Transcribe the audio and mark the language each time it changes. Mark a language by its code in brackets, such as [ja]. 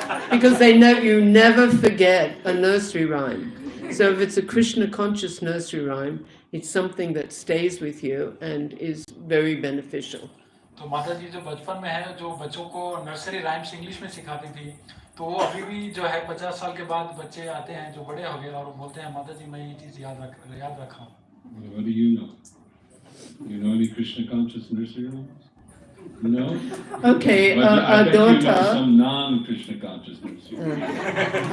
[en] Because you never forget a nursery rhyme. So if it's a Krishna conscious nursery rhyme, it's something that stays with you and is very beneficial. [hi] तो माता जी जो बचपन में है जो बच्चों को नर्सरी राइम्स इंग्लिश में सिखाती थी तो वो अभी भी जो है 50 साल के बाद बच्चे आते हैं जो बड़े हो गए और वो बोलते हैं माता जी मैं ये चीज याद रखा हूँ. [en] What do you know? You know any Krishna conscious nursery rhymes? No? Okay, our daughter... You know some non-Krishna conscious nursery rhymes.